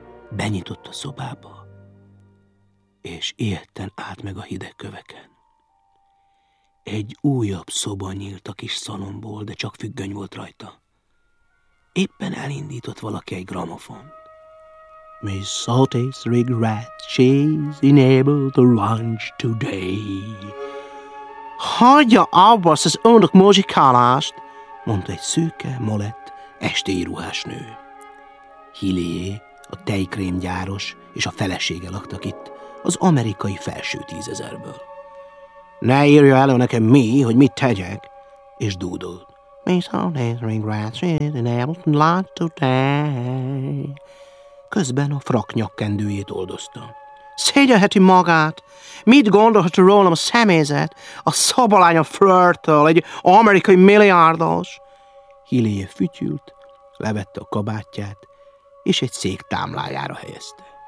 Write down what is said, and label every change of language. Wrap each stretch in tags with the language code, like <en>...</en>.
<hu>Benyitott a szobába. És ijedten állt meg a hideg köveken. Egy újabb szoba nyílt a kis szalomból, de csak függöny volt rajta. Éppen elindított valaki egy gramofon.</hu> <en>Miss Saltis regret she's unable to lunch today.</en> <hu>Hagyja abba az önök muzsikálást, mondta egy szőke, molett, estély ruhás nő. Hillier, a tejkrémgyáros és a felesége laktak itt, az amerikai felső 10 000-ből. Ne írja elő nekem mi, hogy mit tegyek, és dúdolt.</hu> <en>Miss Saltis regret she's unable to lunch today.</en> <hu>Közben a frak nyakkendőjét oldozta. Szégyelheti magát? Mit gondolhat rólam a személyzet? A szobalány a flörttől, egy amerikai milliárdos? Hillier fütyült, levette a kabátját, és egy szék támlájára helyezte.</hu>